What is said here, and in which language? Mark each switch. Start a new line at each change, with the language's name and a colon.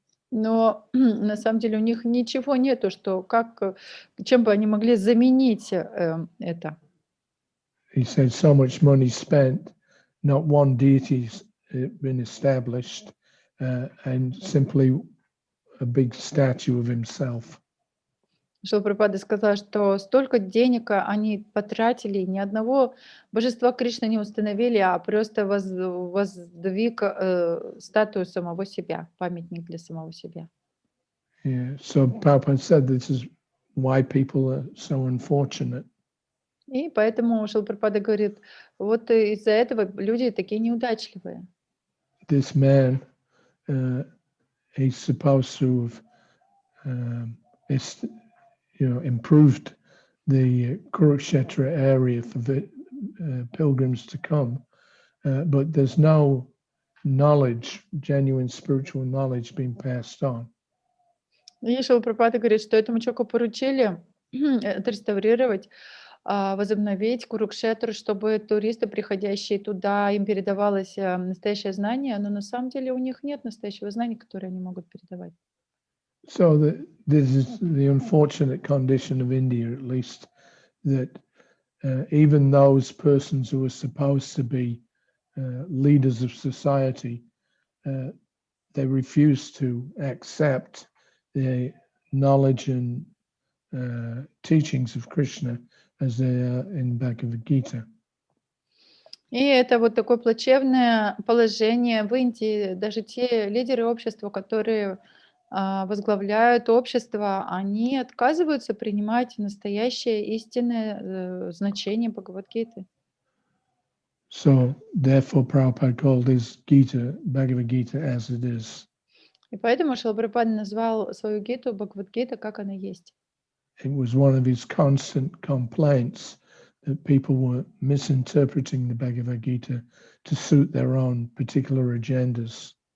Russian: Но на самом деле у них ничего нету, что чем бы они могли заменить это.
English: He said so much money spent, not one deity's been established, and simply a big statue of himself.
Russian: Шилапрапада сказал, что столько денег они потратили, ни одного божества Кришны не установили, а просто воздвиг статую самого себя, памятник для самого себя.
English: Yeah. So Prabhupada said this is why people are so unfortunate.
Russian: И поэтому Шилапрапада говорит, вот из-за этого люди такие неудачливые.
English: This man, he's supposed to have improved the Kurukshetra area for the pilgrims to come, but there's no knowledge, genuine spiritual knowledge being passed on.
Russian: И Шилапрапада говорит, что этому человеку поручили отреставрировать, возобновить Курукшетру, чтобы туристы, приходящие туда, им передавалось настоящее знание, но на самом деле у них нет настоящего знания, которое они могут передавать.
English: So this is the unfortunate condition of India, at least, that even those persons who are supposed to be leaders of society, they refuse to accept the knowledge and teachings of Krishna as they are in Bhagavad-gita.
Russian: И это вот такое плачевное положение в Индии. Даже те лидеры общества, которые возглавляют общество, они отказываются принимать настоящее истинное значение Бхагавад-гиты.
English: So therefore Prabhupada called his Gita, Bhagavad-gita as it is.
Russian: И поэтому Шрила Прабхупада назвал свою гиту Бхагавад-гита, как она есть.
English: It was one of his constant complaints that people were misinterpreting the Bhagavad-gita to suit their own particular agendas.